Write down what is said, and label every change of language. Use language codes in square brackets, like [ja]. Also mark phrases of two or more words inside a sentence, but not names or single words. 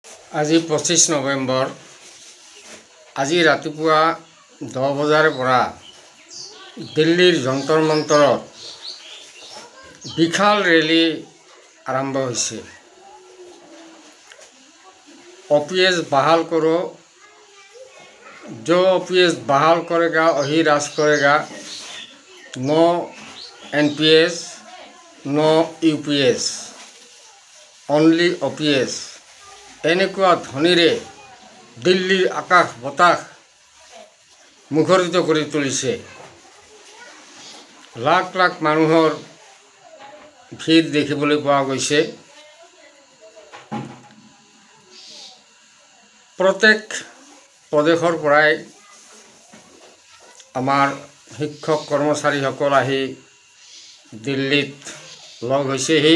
[as] আজি 25 নৱেম্বৰ। আজি ৰাতিপুৱা 10 বজাৰ পৰা দিল্লীৰ যন্তৰ মন্তৰত বিশাল ৰেলী আৰম্ভ হৈছে। [hi] ओपीएस बहाल करो, जो ओपीएस बहाल करेगा वही राज करेगा। [en] No NPS, no UPS, only OPS. [as] এনেকুৱা ধ্বনিৰে দিল্লীৰ আকাশ বতাহ মুখৰিত কৰি তুলিছে। লাখ লাখ মানুহৰ ভিৰ দেখিবলৈ পোৱা গৈছে। প্ৰত্যেক প্ৰদেশৰ পৰাই আমাৰ শিক্ষক কৰ্মচাৰীসকল আহি দিল্লীত লগ হৈছেহি।